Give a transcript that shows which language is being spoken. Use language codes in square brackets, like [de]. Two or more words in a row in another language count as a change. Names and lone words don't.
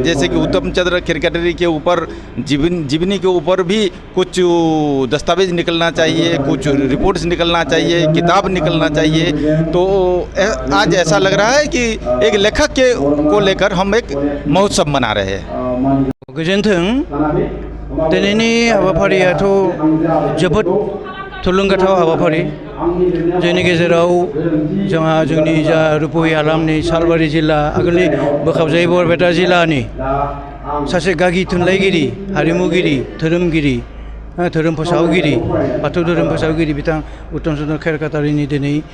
[hi] जैसे कि उत्तम चंद्र खेरकटारी के ऊपर, जीवनी के ऊपर भी कुछ दस्तावेज निकलना चाहिए, कुछ रिपोर्ट्स निकलना चाहिए, किताब निकलना चाहिए। तो आज ऐसा लग रहा है कि एक लेखक को लेकर हम एक महोत्सव मना रहे हैं। [brx] गोजोन्थों, दिनैनि हाबाफारियाथ' जोबोद थुलुंगाथाव हाबाफारि। जोंनि गेजेराव जोंहा जोंनि जा रुपहि हालामनि सालबारि जिल्ला, आगोलनि बोखाबजायै बरपेटा जिल्लानि सासे गागि थुनलाइगिरि, हारिमुगिरि, धोरोमगिरि, धोरोम फोसावगिरि, बाथौ धोरोम फोसावगिरि बिथां उत्तम चंद्र खेरकटारिनि दिनै